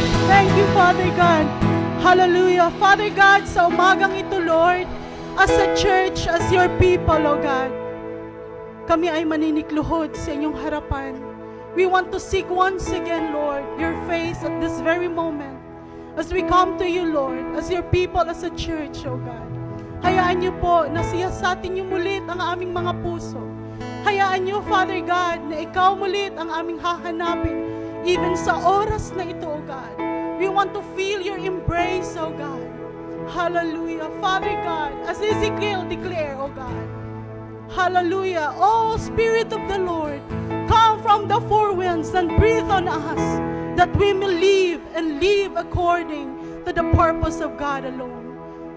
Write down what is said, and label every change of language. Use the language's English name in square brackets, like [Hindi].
[English] Thank you, Father God. Hallelujah. Father God, [Filipino] sa umagang ito, [English] Lord, as a church, as your people, O God, [Filipino] kami ay maninikluhod sa inyong harapan. [English] We want to seek once again, Lord, your face at this very moment. As we come to you, Lord, as your people, as a church, O God. [Filipino] Hayaan niyo po na siyasatin niyo mulit ang aming mga puso. Hayaan niyo, Father God, na ikaw mulit ang aming hahanapin, even sa oras na ito, O God. [English] We want to feel your embrace, O God. Hallelujah. Father God, as Ezekiel declare, O God. Hallelujah. Oh, Spirit of the Lord, come from the four winds and breathe on us, that we may live and live according to the purpose of God alone.